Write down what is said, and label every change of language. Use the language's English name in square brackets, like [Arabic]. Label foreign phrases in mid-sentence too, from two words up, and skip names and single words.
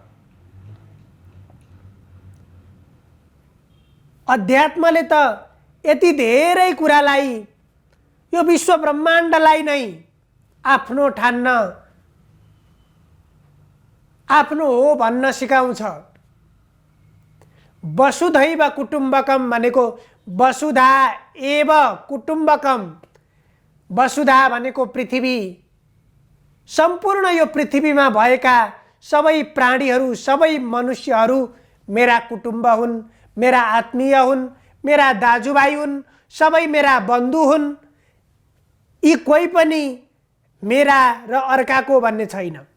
[Nepali] अध्यात्मले त यति धेरै कुरालाई, यो विश्व ब्रह्माण्डलाई नै आफ्नो ठान्न, आफ्नो हो भन्न सिकाउँछ। [Sanskrit] वसुधैव कुटुम्बकम भनेको वसुधा एव कुटुम्बकम। [Nepali] वसुधा भनेको पृथ्वी, सम्पूर्ण यो पृथ्वीमा भएका सबै प्राणीहरू, सबै मनुष्यहरू मेरा कुटुम्ब हुन्, मेरा आत्मीय हुन्, मेरा दाजुभाइ हुन्, सबै मेरा बन्धु हुन्। यी कोही पनि मेरा र अर्काको भन्ने छैन।